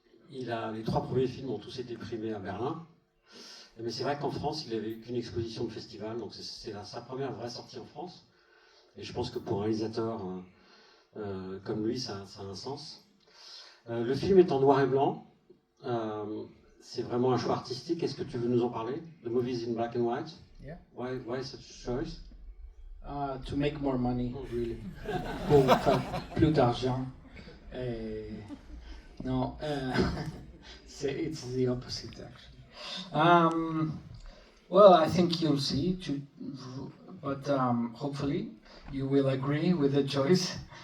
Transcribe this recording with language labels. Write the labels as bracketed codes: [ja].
[fr] Les 3 premiers films ont tous été primés à Berlin. Mais c'est vrai qu'en France, il n'avait eu qu'une exposition de festival, donc c'est sa première vraie sortie en France. Et je pense que pour un réalisateur comme lui, ça a un sens. Le film est en noir et blanc. C'est vraiment un choix artistique. Est-ce que tu veux nous en parler? [en] The movie is in black and white. Yeah. Why such a choice? To make more money, really. [fr] Pour faire plus d'argent. [en] No, it's the opposite actually. Well, I think you'll see, but hopefully you will agree with the choice.